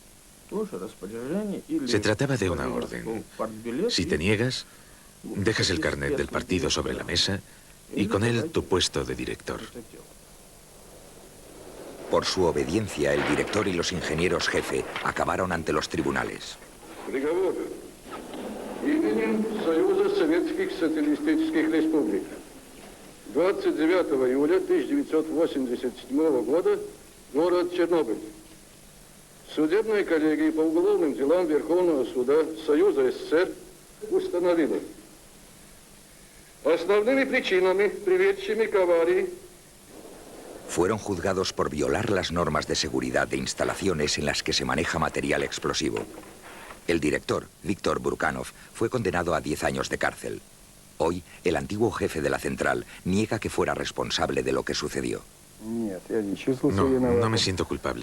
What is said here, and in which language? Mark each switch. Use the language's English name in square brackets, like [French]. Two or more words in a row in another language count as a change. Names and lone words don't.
[Spanish] Se trataba de una orden. Si te niegas, dejas el carnet del partido sobre la mesa y con él tu puesto de director. Por su obediencia, el director y los ingenieros jefe acabaron ante los tribunales. [Russian] Приговор. Именем Союза Советских Социалистических Республик. 29 июля 1987 года, город Чернобыль. Судебная коллегия по уголовным делам Верховного суда Союза СССР установила. Основными причинами, приведшими к аварии, [Spanish] Fueron juzgados por violar las normas de seguridad de instalaciones en las que se maneja material explosivo. El director, Víctor Brukhanov, fue condenado a 10 años de cárcel. Hoy, el antiguo jefe de la central niega que fuera responsable de lo que sucedió. No me siento culpable.